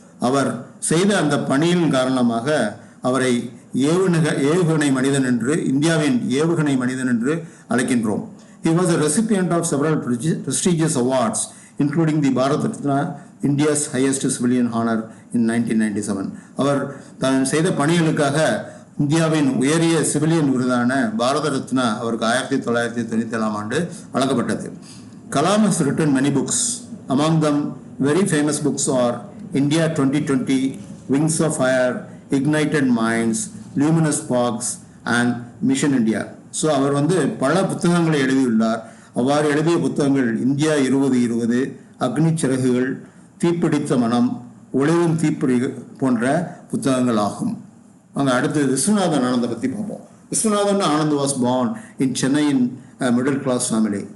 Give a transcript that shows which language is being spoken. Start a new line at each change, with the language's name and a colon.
Tamil: அவர் செய்த அந்த பணியின் காரணமாக அவரை ஏவுகணை மனிதன் என்று, இந்தியாவின் ஏவுகணை மனிதன் என்று அழைக்கின்றோம்.
English: He was a recipient of several prestigious awards, including the Bharat Ratna, India's highest civilian honor in 1997.
Tamil: அவர் தான் செய்த பணிகளுக்காக இந்தியாவின் உயரிய சிவிலியன் விருதான பாரத ரத்னா அவருக்கு 1997 ஆண்டு வழங்கப்பட்டது.
English: Kalam has written many books. Among them, very famous books are India 2020, Wings of Fire, Ignited Minds, Luminous Sparks and Mission India.
Tamil: So அவர் வந்து பல புத்தகங்களை எழுதியுள்ளார். அவ்வாறு எழுதிய புத்தகங்கள் இந்தியா 2020, அக்னி சிறகுகள், தீப்பிடித்த மனம், ஒளிரும் தீப்பிடி போன்ற புத்தகங்கள் ஆகும். அங்கே அடுத்து விஸ்வநாதன் ஆனந்தை பற்றி பார்ப்போம்.
English: Viswanathan Anand was born in Chennai in middle class family.